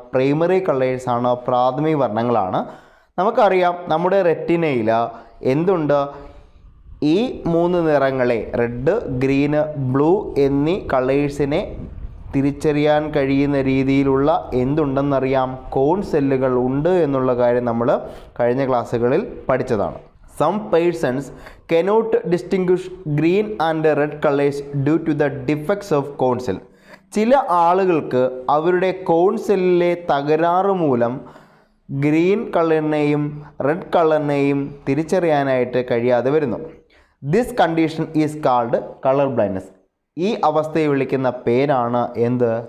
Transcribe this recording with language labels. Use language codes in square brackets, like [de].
[ml] Primary കളേഴ്സാണ്, പ്രാഥമിക വർണ്ണങ്ങളാണ്. നമുക്കറിയാം നമ്മുടെ റെറ്റിനയിൽ എന്തുണ്ട്? ഈ 3 നിറങ്ങളെ, റെഡ്, ഗ്രീന്, ബ്ലൂ എന്നീ കളേഴ്സിനെ തിരിച്ചറിയാൻ കഴിയുന്ന രീതിയിലുള്ള എന്തുണ്ടെന്നറിയാം? കോൺ സെല്ലുകൾ ഉണ്ട് എന്നുള്ള കാര്യം നമ്മൾ കഴിഞ്ഞ ക്ലാസ്സുകളിൽ പഠിച്ചതാണ്. [en] Some persons cannot distinguish green and red colors due to the defects of cone cell. [ml] ചില ആളുകൾക്ക് അവരുടെ കോൺ സെല്ലിലെ തകരാറ് മൂലം ഗ്രീൻ കളറിനെയും റെഡ് കളറിനെയും തിരിച്ചറിയാനായിട്ട് കഴിയാതെ വരുന്നു. [en] This condition is called colour blindness. [ml] ഈ അവസ്ഥയെ വിളിക്കുന്ന പേരാണ് എന്ത്?